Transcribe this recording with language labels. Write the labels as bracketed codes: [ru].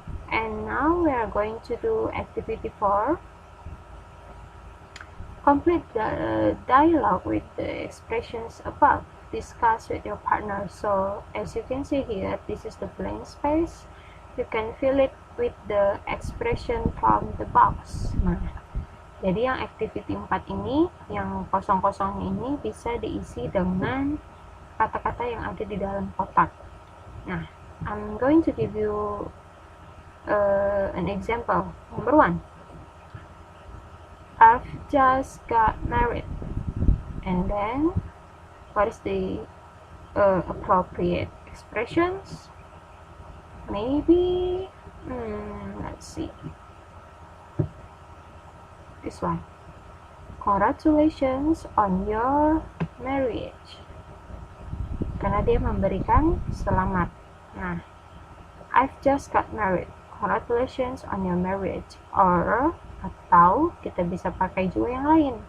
[en] And now we are going to do activity 4. Complete the dialogue with the expressions above. Discuss with your partner. So as you can see here, this is the blank space. You can fill it with the expression from the box. [id] Nah, jadi yang activity 4 ini, yang kosong-kosong ini bisa diisi dengan kata-kata yang ada di dalam kotak. [en] Nah, I'm going to give you an example. Number 1, I've just got married. And then, what is the appropriate expressions? Maybe, let's see. This one. Congratulations on your marriage. [id] Karena dia memberikan selamat. Nah, [en] I've just got married. Congratulations on your marriage. Or, [id] atau kita bisa pakai juga yang lain.